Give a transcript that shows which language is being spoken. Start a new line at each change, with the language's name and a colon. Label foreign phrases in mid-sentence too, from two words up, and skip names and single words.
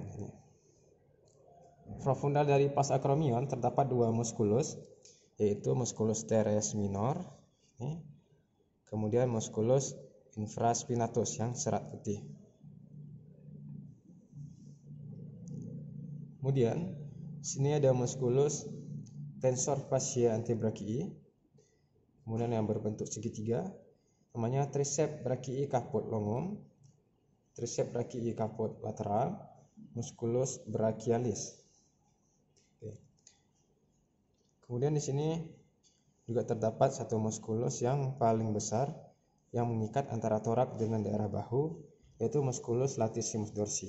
Indonesian: Profundal dari pas acromion terdapat dua musculus, yaitu
Latin: musculus teres minor,
Indonesian: kemudian
Latin: musculus infraspinatus
Indonesian: yang serat putih. Kemudian sini ada
Latin: musculus tensor fasciae antebrachii,
Indonesian: kemudian yang berbentuk segitiga namanya
Latin: triceps brachii caput longum, triceps brachii caput lateral, musculus brachialis.
Indonesian: Oke. Kemudian di sini juga terdapat satu muskulus yang paling besar yang mengikat antara torak dengan daerah bahu, yaitu
Latin: musculus latissimus dorsi.